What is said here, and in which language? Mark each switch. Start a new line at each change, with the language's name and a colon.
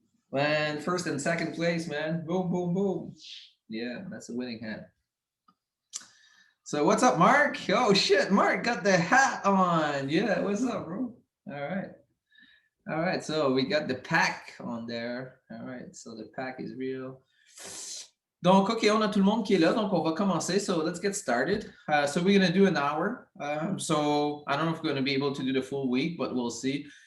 English: Man, first and second place, man. Boom, boom, boom. Yeah, that's a winning hat. So what's up, Mark? Oh shit, Mark got the hat on. Yeah, what's up, bro? All right. All right, so we got the pack on there. All right, so the pack is real.
French: Donc, OK, on a tout le monde qui est là, donc on va commencer.
English: So let's get started. So we're going to do an hour. So I don't know if we're going to be able to do the full week, but we'll see.